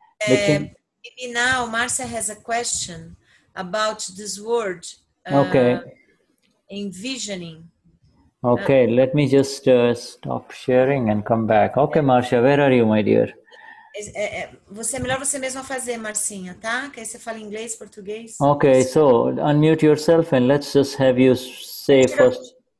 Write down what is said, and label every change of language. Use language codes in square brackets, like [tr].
[en] Maybe now Marcia has a question about this word. Okay. Envisioning. Okay, let me just stop sharing and come back. Okay, Marcia, where are you, my dear? [pt] É melhor você mesma fazer, Marcinha, tá? Que aí você fala inglês, português. [en] Okay, so unmute yourself and let's just have you say first.